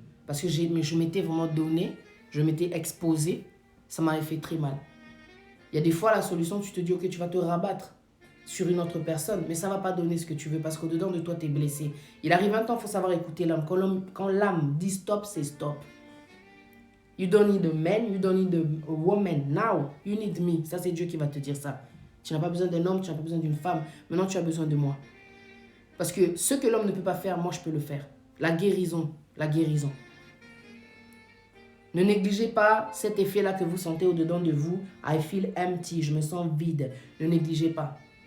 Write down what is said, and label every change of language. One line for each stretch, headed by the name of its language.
French: Parce que je m'étais vraiment donné. Je m'étais exposé. Ça m'avait fait très mal. Il y a des fois, la solution, tu te dis, ok, tu vas te rabattre sur une autre personne. Mais ça ne va pas donner ce que tu veux. Parce qu'au-dedans de toi, tu es blessé. Il arrive un temps, il faut savoir écouter l'âme. Quand l'âme dit stop, c'est stop.
English: You don't need a man, you don't need a woman. Now, you need me.
French: Ça, c'est Dieu qui va te dire ça. Tu n'as pas besoin d'un homme, tu n'as pas besoin d'une femme. Maintenant, tu as besoin de moi. Parce que ce que l'homme ne peut pas faire, moi, je peux le faire. La guérison, la guérison. Ne négligez pas cet effet-là que vous sentez au-dedans de vous.
English: I feel empty,
French: je me sens vide. Ne négligez pas.